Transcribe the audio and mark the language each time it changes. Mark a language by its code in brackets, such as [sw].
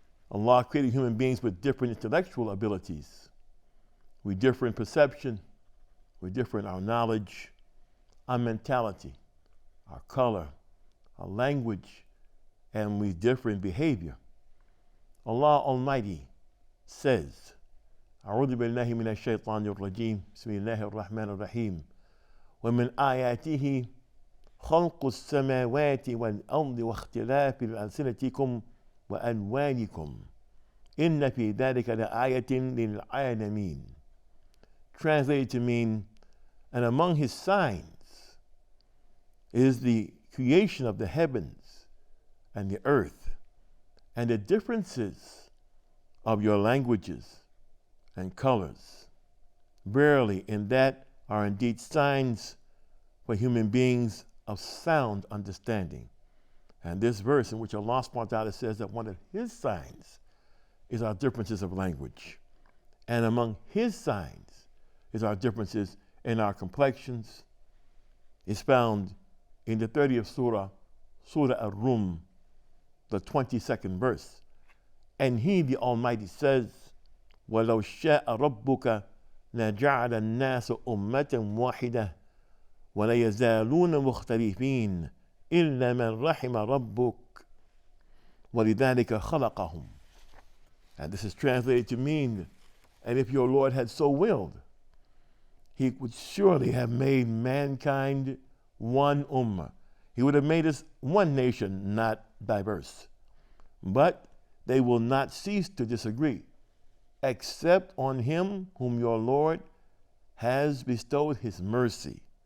[en] Allah created human beings with different intellectual abilities. We differ in perception, we differ in our knowledge, our mentality, our color, our language, and we differ in behavior. Allah Almighty says, [ar] أعوذ بالله من الشيطان الرجيم بسم الله الرحمن الرحيم ومن آياته خلق السماوات والأرض واختلاف ألسنتكم وألوانكم إن في ذلك لآية للعالمين. [en] Translated to mean, and among his signs is the creation of the heavens and the earth and the differences of your languages and colors. Verily, in that are indeed signs for human beings of sound understanding. And this verse in which Allah subhanahu wa ta'ala says that one of his signs is our differences of language. And among his signs is our differences in our complexions, is found in the 30th surah, Surah Ar-Rum, the 22nd verse. And he, the Almighty, says, [ar] وَلَوْ شَاءَ رَبُّكَ لَجَعَلَ النَّاسَ أُمَّةً وَاحِدَةً ولا يزالون مختلفين إلا من رحم ربك ولذلك خلقهم. [en] And this is translated to mean, and if your Lord had so willed, he would surely have made mankind one ummah. He would have made us one nation, not diverse. But they will not cease to disagree, except on him whom your Lord has bestowed his mercy.